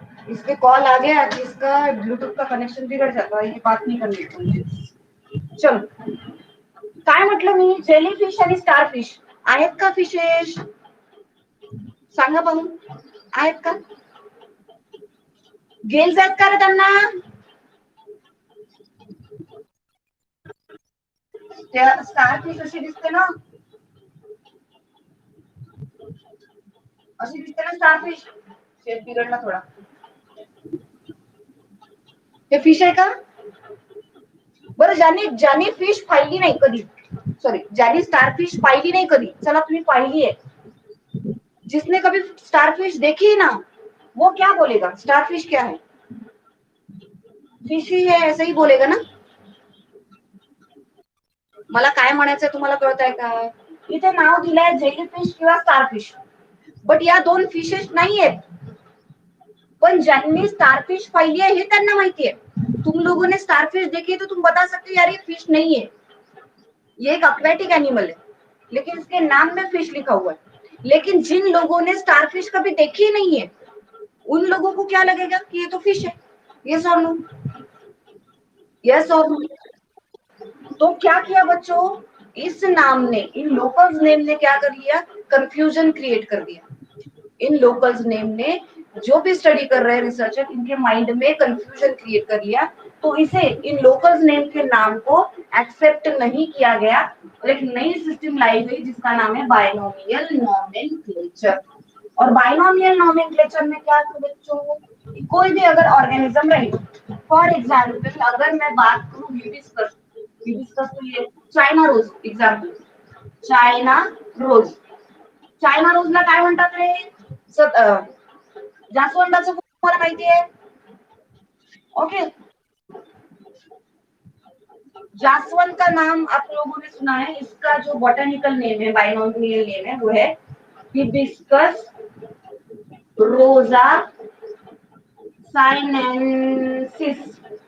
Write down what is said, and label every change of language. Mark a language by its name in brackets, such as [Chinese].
[Hindi] इसके कॉल आ गया कि इसका ब्लूटूथ का कनेक्शन बिगड़ जाता है, ये बात नहीं करनी चाहिए। [Marathi] चलो, काय म्हटलं मी, जेलीफिश आणि स्टारफिश आहेत का फिशेस? सांगा पाहू, आहेत का? गेल्स आहेत का रे त्यांना? स्टारफिश अशी दिसते ना, अशी दिसते ना स्टारफिश, शेप बिघडला थोडा। हे फिश आहे का? बरं, ज्यांनी फिश पाहिली नाही कधी, सॉरी, ज्यांनी स्टारफिश पाहिली नाही कधी, चला तुम्ही पाहिली आहे, [Hindi] जिसने कभी स्टारफिश देखी है ना, वो क्या बोलेगा? स्टारफिश क्या है? फिश ही है, ऐसे ही बोलेगा ना? [Marathi] मला काय म्हणायचंय तुम्हाला कळतंय का? इथे नाव दिलंय जेलीफिश किंवा स्टारफिश, बट या दोन फिशेस नाही आहेत, पण ज्यांनी स्टारफिश पाहिली है ये त्यांना माहिती है। [Hindi] तुम लोगों ने स्टारफिश देखी है तो तुम बता सकते हो यार ये फिश नहीं है, ये एक एक्वेटिक एनिमल है, लेकिन इसके नाम में फिश लिखा हुआ है। लेकिन जिन लोगों ने स्टारफिश कभी देखी ही नहीं है, उन लोगों को क्या लगेगा कि ये तो फिश है। यस और नो? यस और नो? तो क्या किया बच्चों, इस नाम ने, इन लोकल्स नेम ने क्या कर लिया? कंफ्यूजन क्रिएट कर दिया। इन लोकल्स नेम ने, जो भी स्टडी कर रहे हैं रिसर्चर, इनके माइंड में कंफ्यूजन क्रिएट कर लिया, तो इसे, इन लोकल्स नेम के नाम को एक्सेप्ट नहीं किया गया और एक नई सिस्टम लाई गई जिसका नाम है बायनोमियल नोमेनक्लेचर। और बायनोमियल नोमेनक्लेचर में क्या था बच्चों, कोई भी अगर ऑर्गेनिज्म रही, फॉर एग्जाम्पल अगर मैं बात करूं हिबिस्कस, हिबिस्कस तो ये चायना रोज एग्जाम्पल, चायना रोज, [Marathi] चायना रोजला काय म्हणतात रे? जास्वंदाचं तुम्हाला माहिती आहे? [Hindi] ओके, जासवंद का नाम आप लोगों ने सुना है, इसका जो बॉटनिकल नेम है, बायनोमियल नेम है, वो है हिबिस्कस रोजा साइनेंसिस।